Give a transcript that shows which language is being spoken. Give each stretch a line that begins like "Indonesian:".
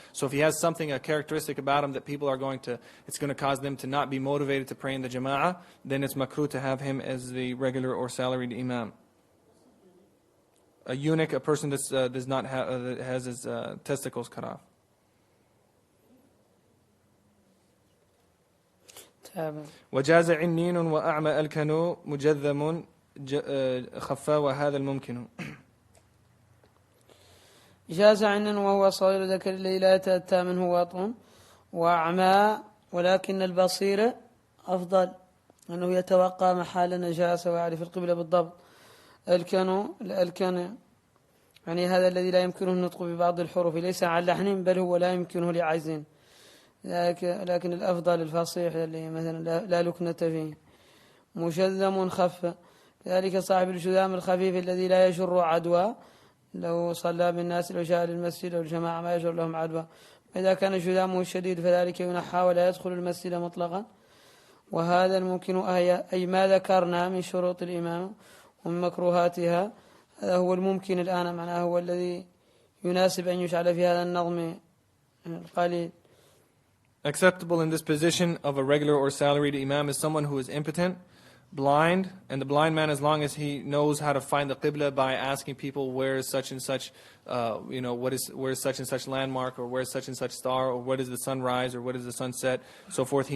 English: So if he has something, a characteristic about him that people are it's going to cause them to not be motivated to pray in the jama'ah, then it's makruh to have him as the regular or salaried imam. A eunuch, a person that does not have that has his testicles cut off.
Arabic: وجاز عنين وأعمى الكنو مجذم خفا وهذا الممكن. جاز عنين وهو صغير ذكر الذي لا يتأتى منه وطء، وأعمى ولكن البصير أفضل أنه يتوقع محل نجاسة ويعرف القبلة بالضبط. الكنو يعني هذا الذي لا يمكنه النطق ببعض الحروف، ليس عن لحن بل هو لا يمكنه لعجز، لكن الأفضل الفصيح اللي مثلا لا لكنة فيه. مشذم خف، ذلك صاحب الجذام الخفيف الذي لا يجر عدوى، لو صلى بالناس لو جاء للمسجد أو الجماعة ما يجر لهم عدوى. إذا كان جذامه شديد فذلك ينحى ولا يدخل المسجد مطلقا. وهذا الممكن أي ما ذكرنا من شروط الإمامة ومن مكروهاتها، هذا هو الممكن الآن، معناه هو الذي يناسب أن يجعل في هذا النظم القليل.
English: Acceptable in this position of a regular or salaried imam is someone who is impotent, blind, and the blind man, as long as he knows how to find the qibla by asking people where is such and such, where is such and such landmark, or where is such and such star, or what is the sunrise, or what is the sunset, so forth.